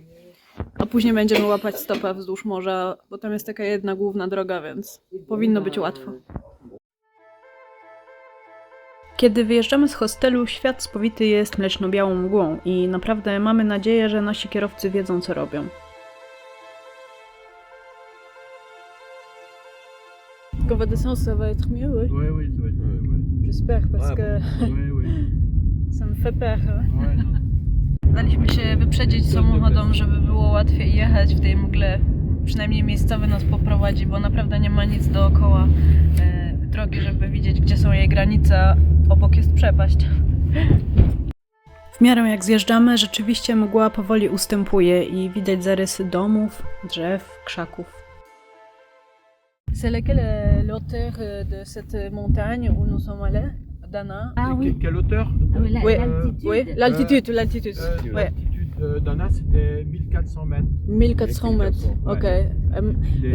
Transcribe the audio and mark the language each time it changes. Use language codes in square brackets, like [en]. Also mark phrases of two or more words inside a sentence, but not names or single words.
[pl] A później będziemy łapać stopa wzdłuż morza, bo tam jest taka jedna główna droga, więc powinno być łatwo. Kiedy wyjeżdżamy z hostelu, świat spowity jest mleczno-białą mgłą i naprawdę mamy nadzieję, że nasi kierowcy wiedzą, co robią. [fr] Convalescence, ça va être mieux, oui? Oui, ça va être mieux, ouais. J'espère, parce que Oui. ça me fait peur. [pl] Daliśmy się wyprzedzić samochodom, żeby było łatwiej jechać w tej mgle. Przynajmniej miejscowy nas poprowadzi, bo naprawdę nie ma nic dookoła drogi, żeby widzieć, gdzie są jej granice, a obok jest przepaść. W miarę jak zjeżdżamy, rzeczywiście mgła powoli ustępuje i widać zarysy domów, drzew, krzaków. [fr] C'est laquelle l'auteur de cette montagne où nous sommes allés, Dana? Ah oui. Quelle hauteur? Ah oui, Oui, l'altitude. oui, l'altitude. Ouais. Dana, c'était 1400 mètres. 1400 mètres, ouais. ok. Les-